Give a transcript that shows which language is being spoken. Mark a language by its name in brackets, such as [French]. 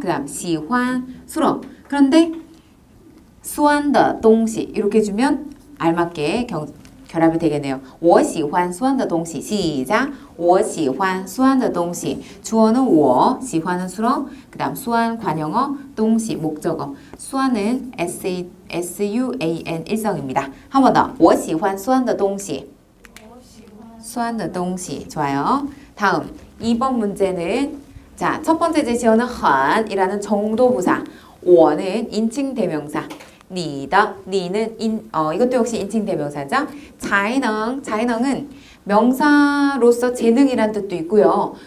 [Korean] 그 다음 喜欢 수업. 그런데 [Chinese] 喜欢的东西 [Korean] 이렇게 해주면 알맞게 결합이 되겠네요. [Chinese] 我喜欢酸的东西 [Korean] 시작 我喜欢酸的东西 주어는 我 喜欢은 수어 그 다음 수완 관형어 东西 목적어 수완은 S-U-A-N 일성입니다. 한 번 더 [Chinese] 我喜欢酸的东西 酸的东西 [Korean] 좋아요. 다음 2번 문제는 자, 첫 번째 제시어는 很 이라는 정도부사 我는 인칭대명사 니다, 니는 이것도 역시 인칭대명사죠. 자이능은 명사로서 재능이란 뜻도 있고요.